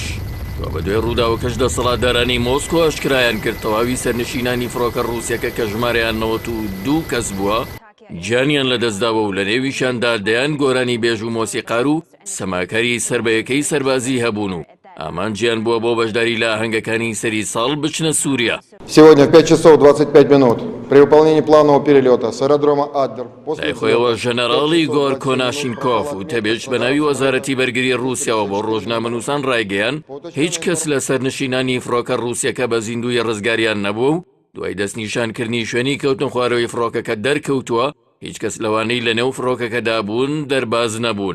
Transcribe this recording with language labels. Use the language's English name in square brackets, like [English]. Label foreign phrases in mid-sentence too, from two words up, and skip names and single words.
[Central Kurdish] بە دوای ڕووداوەکەش دەسەڵاتدارانی مۆسکۆ ئاشکرایان کرد تەواوی سەرنشینانی فڕۆکە ڕووسیەکە کە ژمارەیان 92 کەس بووە گیانیان لەدەستداوە و لە نێویشاندا دەیان گۆرانی بێژ و مۆسیقار و سەماکەری سربەیەکەی سەربازی هەبوون و ئامانجیان بووە بۆ بەشداری لە ئاهەنگەکانی سەری ساڵ بچنە سووریا. [Russian] Сегодня в 5 часов 25 минут при выполнении планового перелета с аэродрома Адлер. [Central Kurdish] لای خۆیەوە ژەنەراڵی گۆر کۆناشینکۆف و تەبێژ بە ناوی وەزارەتی بەرگری رووسیاوە بۆ ڕۆژنامەنووسان ڕایگەیان هیچ کەس لە سەرنشینانی فڕۆکە ڕووسیەکە بە زیندوی ڕزگاریان نەبوو و دوای دەستنیشانکردنی شوێنی کەوتن خوارەوەی فڕۆکەکە دەرکەوتووە هیچ کەس لەوانەی لە نێو فڕۆکەکەدا بوون دەرباز نەبوون.